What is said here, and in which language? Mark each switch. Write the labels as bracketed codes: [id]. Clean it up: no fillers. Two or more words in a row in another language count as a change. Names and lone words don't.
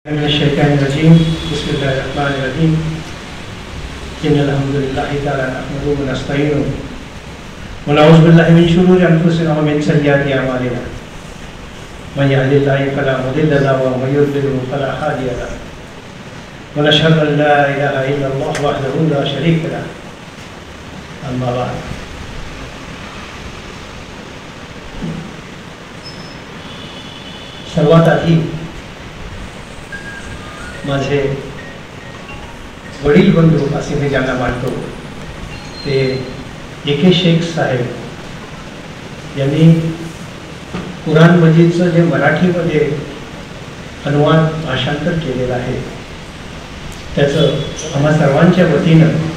[ar] بسم الله الرحمن الرحيم بسم الله الرحمن الرحيم إن الحمد لله تعالى نحمده ونستعينه ونعوذ بالله من شرور أنفسنا ومن سيئات أعمالنا. من يهده الله فلا مضل له ومن يضلل فلا هادي له. ونشهد أن لا إله إلا الله وحده لا شريك له. أما بعد. [mr] सर्वात आधी माझे वडील बंधू असे मी ज्यांना मानतो ते एके शेख साहेब यांनी कुराण मजीदचं जे मराठीमध्ये अनुवाद भाषांतर केलेलं आहे त्याचं आम्हा सर्वांच्या वतीनं